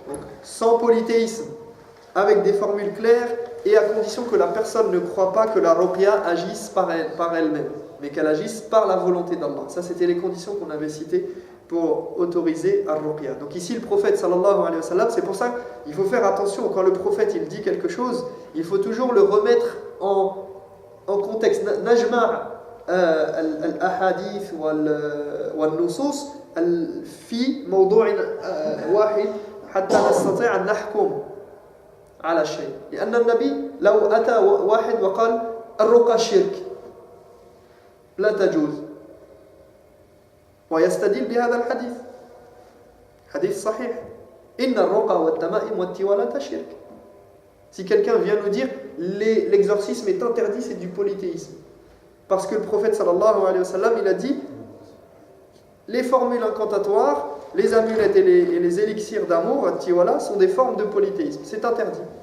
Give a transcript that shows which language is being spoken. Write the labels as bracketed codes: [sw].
[fr] Donc, sans polythéisme, avec des formules claires, et à condition que la personne ne croit pas que la ruqya agisse par elle-même, mais qu'elle agisse par la volonté d'Allah. Ça, c'était les conditions qu'on avait citées pour autoriser ar-ruqya. Donc ici, le prophète sallallahu alayhi wa sallam, c'est pour ça qu'il faut faire attention, quand le prophète il dit quelque chose, il faut toujours le remettre en contexte. [ar] Najma' al-ahadith wal-nusus fi mawdu' wahid hatta nastati' an nahkum على شيء لأن النبي لو أتى واحد وقال الرقى شرك لا تجوز ويستدل بهذا الحديث حديث صحيح إن الرقى والتمائم والتوالة شرك. [fr] Si quelqu'un vient nous dire l'exorcisme est interdit, c'est du polythéisme, parce que le prophète sallallahu alayhi wa sallam il a dit les formules incantatoires, les amulettes et les élixirs d'amour, tiwala, sont des formes de polythéisme. C'est interdit.